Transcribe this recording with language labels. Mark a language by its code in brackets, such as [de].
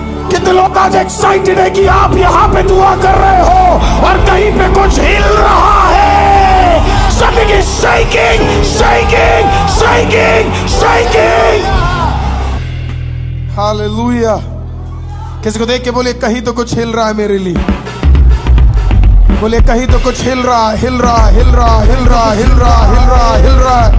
[hi] कितने लोग आज एक्साइटेड है कि आप यहां पे दुआ कर रहे हो और कहीं पे कुछ हिल रहा है। [en] Something is shaking, shaking, shaking, shaking. Hallelujah. [hi] किसी को देख के बोले कहीं तो कुछ हिल रहा है मेरे लिए। बोले कहीं तो कुछ हिल रहा, हिल रहा, हिल रहा, हिल रहा, हिल रहा, हिल रहा, हिल रहा।